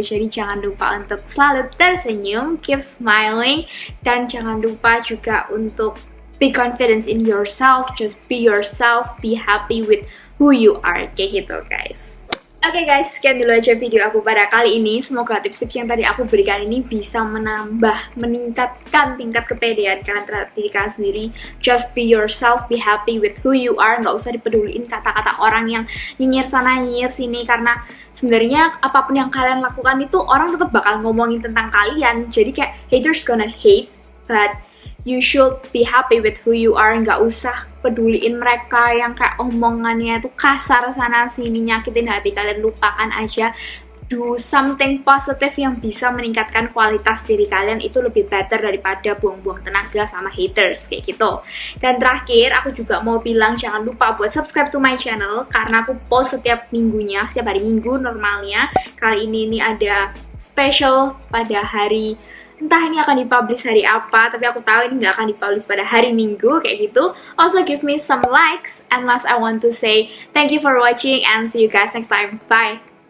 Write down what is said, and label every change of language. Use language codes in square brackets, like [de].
[id] Jadi jangan lupa untuk selalu tersenyum, [en] keep smiling, [id] dan jangan lupa juga untuk [en] be confident in yourself, just be yourself, be happy with who you are, [id] kayak gitu [en] guys. [id] Oke guys, sekian dulu aja video aku pada kali ini. Semoga tips-tips yang tadi aku berikan ini bisa meningkatkan tingkat kepedean kalian terhadap diri kalian sendiri. [en] Just be yourself, be happy with who you are. [id] Nggak usah dipeduliin kata-kata orang yang nyinyir sana nyinyir sini, karena sebenarnya apapun yang kalian lakukan itu orang tetap bakal ngomongin tentang kalian. Jadi kayak [en] haters gonna hate, but you should be happy with who you are. [id] Nggak usah peduliin mereka yang kayak omongannya tuh kasar sana sini, nyakitin hati kalian. Lupakan aja, [en] do something positive [id] yang bisa meningkatkan kualitas diri kalian. Itu lebih better daripada buang-buang tenaga sama haters kayak gitu. Dan terakhir aku juga mau bilang jangan lupa buat [en] subscribe to my channel, [id] karena aku post setiap minggunya, setiap hari Minggu normalnya. Kali ini ada special pada hari, entah ini akan dipublish hari apa, tapi aku tahu ini nggak akan dipublish pada hari Minggu kayak gitu. [en] Also give me some likes, and last I want to say thank you for watching and see you guys next time. Bye!